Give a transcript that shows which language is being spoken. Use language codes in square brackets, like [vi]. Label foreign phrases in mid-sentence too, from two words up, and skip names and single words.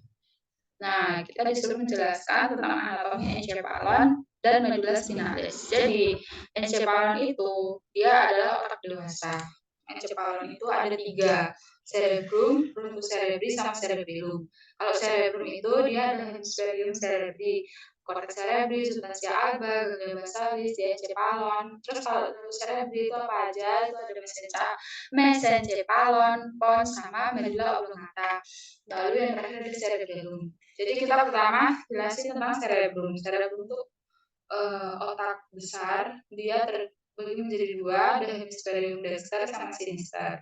[id] Nah, kita disuruh menjelaskan tentang anatomi encephalon dan medula spinalis. Jadi, encephalon itu dia adalah otak dewasa. Encephalon itu ada 3, cerebrum, [la] fructus cerebri, [id] sama cerebellum. Kalau cerebrum itu dia ada [la] hemispherium cerebri, cortex cerebri, substantia alba, ganglia basalis, diencephalon. [id] Terus kalau [la] fructus cerebri [id] itu apa aja? Itu ada mesencephalon, pons, sama [la] medula oblongata. [id] Lalu yang terakhir ada cerebellum. Jadi kita pertama jelasin tentang cerebrum. Cerebrum itu otak besar, dia terbagi menjadi 2, ada [la] hemispherium dexter [id] sama sinister.